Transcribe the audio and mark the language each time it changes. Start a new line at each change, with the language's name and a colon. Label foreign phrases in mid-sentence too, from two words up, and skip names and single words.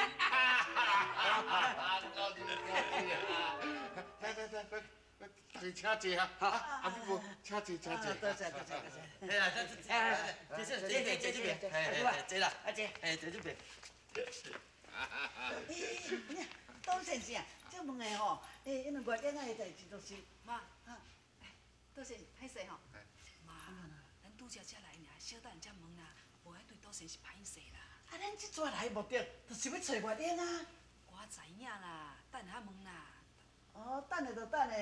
Min Nan Chinese: 来，大家请坐啊！阿米婆，请坐。多谢。对啦，这边，这啦，这边。多先生，这问的吼，因为月影的代志就是妈，多先生，歹势吼。妈，咱拄则才来尔，小等才问啦，无爱对多先生歹势啦。啊，咱这撮来的目的，就是要找月影啊。我知影啦，等下问啦。哦，等下就等下。